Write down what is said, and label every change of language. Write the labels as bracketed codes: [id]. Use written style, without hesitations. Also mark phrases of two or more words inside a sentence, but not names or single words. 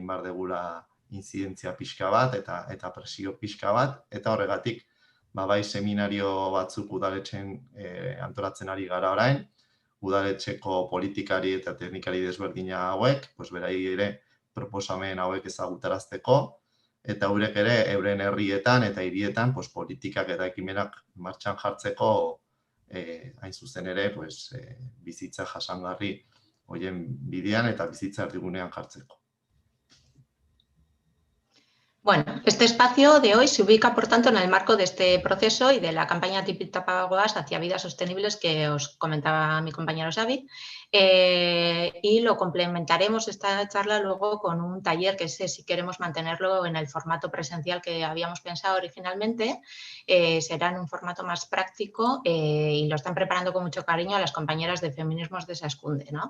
[eu] behar degula inzidentzia pixka bat eta presio pixka bat, eta horregatik bai seminario batzuk udaletxen antolatzen ari gara orain, udaletxeko politikari eta teknikari desberdina hauek, berai ere proposamen hauek ezagutarazteko, eta eurek ere euren herrietan eta hirietan politikak eta ekimenak martxan jartzeko hain zuzen ere bizitza jasangarri horien bidean eta bizitza erdigunean jartzeko. [es] Bueno, este espacio de hoy se ubica, por tanto, en el marco de este proceso y de la campaña Tipitapa Bagoaz hacia vidas sostenibles que os comentaba mi compañero Xavi, y lo complementaremos esta charla luego con un taller que si queremos mantenerlo en el formato presencial que habíamos pensado originalmente, será en un formato más práctico y lo están preparando con mucho cariño las compañeras de Feminismos de Saskunde, ¿no?